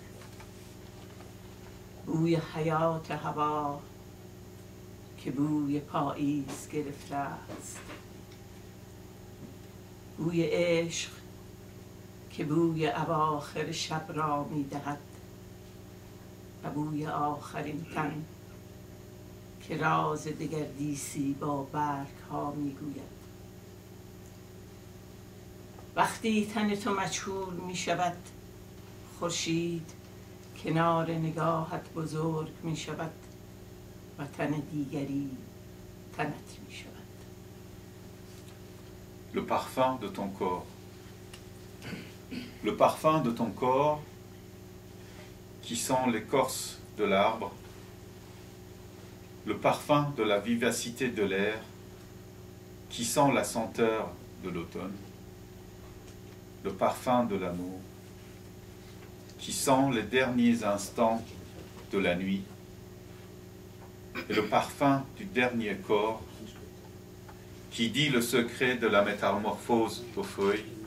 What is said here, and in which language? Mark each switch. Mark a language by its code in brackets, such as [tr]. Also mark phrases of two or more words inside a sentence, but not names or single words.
[fa] بوی حیات هوا که بوی پاییز گرفته است، بوی عشق که بوی اواخر شب را میدهد و بوی آخرین تن که راز دگردیسی با برگ ها میگوید. وقتی تن تو مجهول می شود، خورشید کنار نگاهت بزرگ می شود و تن دیگری تنت می شود. [fr] Le parfum de ton corps. Le parfum de ton corps qui sent l'écorce de l'arbre, le parfum de la vivacité de l'air qui sent la senteur de l'automne, le parfum de l'amour qui sent les derniers instants de la nuit et le parfum du dernier corps qui dit le secret de la métamorphose aux feuilles.